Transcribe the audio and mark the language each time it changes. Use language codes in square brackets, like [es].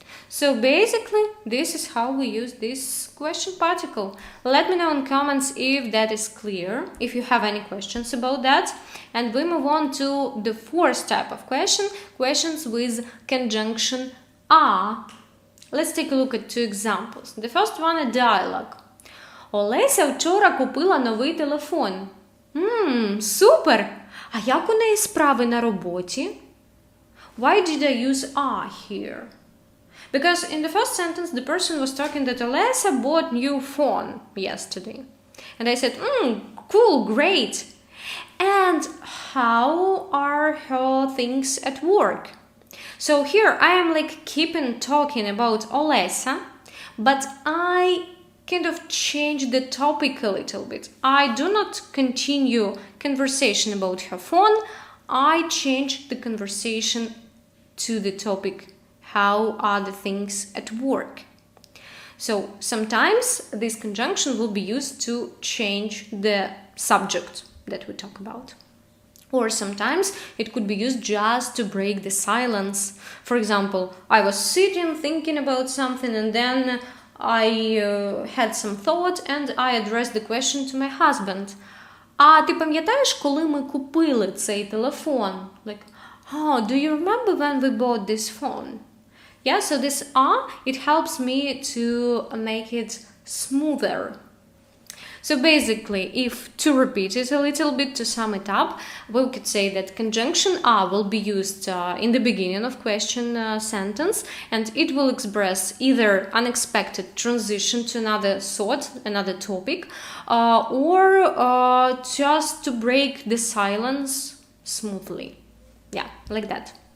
[en] So basically, this is how we use this question particle. Let me know in comments if that is clear, if you have any questions about that. And we move on to the fourth type of question, questions with conjunction a. Let's take a look at two examples. The first one, a dialogue. [uk] Олеся вчора купила новий телефон. Супер! А як у неї справи на роботі? [en] Why did I use a here? Because in the first sentence, the person was talking that Olesa bought new phone yesterday. And I said, cool, great. And how are her things at work? So here I am like keeping talking about Olesa, but I kind of change the topic a little bit. I do not continue conversation about her phone. I change the conversation to the topic. How are the things at work? So sometimes this conjunction will be used to change the subject that we talk about. Or sometimes it could be used just to break the silence. For example, I was sitting thinking about something and then I had some thought and I addressed the question to my husband. [uk] А ти пам'ятаєш, коли ми купили цей телефон? [en] Like, do you remember when we bought this phone? Yeah, so this it helps me to make it smoother. So basically, if to repeat it a little bit, to sum it up, we could say that conjunction a will be used in the beginning of question sentence, and it will express either unexpected transition to another thought, another topic, or just to break the silence smoothly. Yeah, like that.